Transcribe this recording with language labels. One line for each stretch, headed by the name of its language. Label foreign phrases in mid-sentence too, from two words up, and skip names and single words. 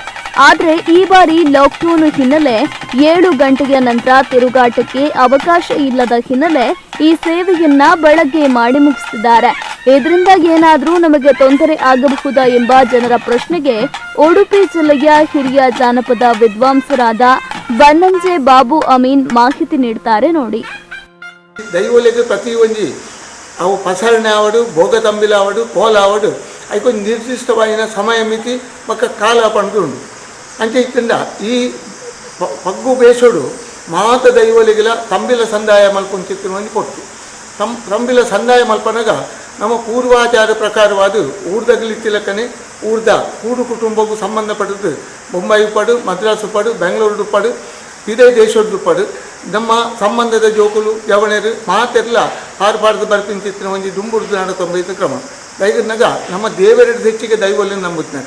Kannada: ಆದ್ರೆ ಈ ಬಾರಿ ಲಾಕ್ಡೌನ್ ಹಿನ್ನೆಲೆ 7 ಗಂಟೆಯ ನಂತರ ತಿರುಗಾಟಕ್ಕೆ ಅವಕಾಶ ಇಲ್ಲದ ಹಿನ್ನೆಲೆ ಈ ಸೇವೆಯನ್ನ ಬೆಳಗ್ಗೆ ಮಾಡಿ ಮುಗಿಸಿದ್ದಾರೆ. ಇದರಿಂದ ಏನಾದ್ರೂ ನಮಗೆ ತೊಂದರೆ ಆಗಬಹುದಾ ಎಂಬ ಜನರ ಪ್ರಶ್ನೆಗೆ ಉಡುಪಿ ಜಿಲ್ಲೆಯ ಹಿರಿಯ ಜಾನಪದ ವಿದ್ವಾಂಸರಾದ ಬನ್ನಂಜೆ ಬಾಬು ಅಮೀನ್ ಮಾಹಿತಿ ನೀಡ್ತಾರೆ ನೋಡಿ.
Tulu: ದೈವಲಿಗೆ ಪ್ರತಿ ಒಂಜಿ ಅವು ಪಸರಣೆ ಆವಡು, ಭೋಗ ತಂಬಿಲ ಆವಡು, ಕೋಲ ಆವಡು ಅದಕ್ಕೊಂದು ನಿರ್ದಿಷ್ಟವಾಗಿನ ಸಮಯ ಮಿತಿ ಮಕ್ಕ ಕಾಲ ಪಂಡು ಉಂಡು. ಅಂಚೆ ಇತ್ತಿಂದ ಈ ಪಗ್ಗು ಬೇಸೋಡು ಮಾತ ದೈವಲಿಗೆಲ ತಂಬಿಲ ಸಂದಾಯ ಮಲ್ಪೊಂಚಿತ್ತಿನ ಒಂದು ಕೊಟ್ಟು ತಂಬಿಲ ಸಂದಾಯ ಮಲ್ಪನಾಗ ನಮ್ಮ ಪೂರ್ವಾಚಾರ ಪ್ರಕಾರವಾದ ಊರ್ದಗಲಿತ್ತಿಲಕ್ಕನೆ ಊರ್ದ ಕೂಡು ಕುಟುಂಬಕ್ಕೂ ಸಂಬಂಧಪಟ್ಟದ್ದು ಬೊಂಬೈ ಪಡು, ಮದ್ರಾಸು ಪಡು, ಬೆಂಗಳೂರು ಪಡು, ಇದೇ ದೇಶದ್ದು ಪಡು ನಮ್ಮ ಸಂಬಂಧದ ಜೋಕುಲು ಜವಣರು ಮಾತೆಲ್ಲ ಪಾರ್ಪಾಡ್ದು ಬರ್ಪಿಂಚಿತ್ತಿನ ಒಂದು ದುಂಬುರ್ದು ನಡತೊಂಬೈದು ಕ್ರಮ ದೈವನಾಗ ನಮ್ಮ ದೇವರೆಡ್ದು ಹೆಚ್ಚಿಗೆ ದೈವಲ್ಲಿ ನಂಬುತ್ತಿನತಿ.